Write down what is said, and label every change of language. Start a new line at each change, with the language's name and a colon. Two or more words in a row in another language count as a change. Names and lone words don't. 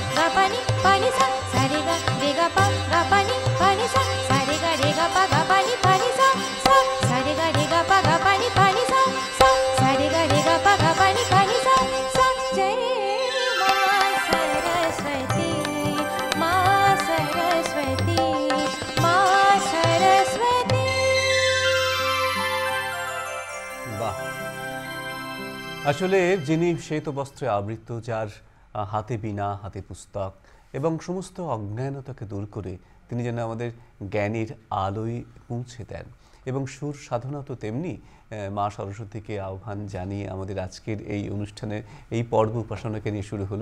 Bangla: pa ni pa ni sa sa re ga pa ni sa sa re ga pa ni pa ni sa sa re ga pa ni pa ni sa sa re ga pa ni pa ni sa sa jai ma saraswati ma saraswati ma saraswati। বাহ, আসলে যিনি শ্বেত বস্ত্রে আবৃত, যার হাতে বীণা, হাতে পুস্তক এবং সমস্ত অজ্ঞানতাকে দূর করে তিনি যেন আমাদের জ্ঞানের আলোয় পৌঁছে দেন, এবং সুর সাধনা তো তেমনি মা সরস্বতীকে আহ্বান জানিয়ে আমাদের আজকের এই অনুষ্ঠানের এই পর্ব উপাসনাকে নিয়ে শুরু হলো।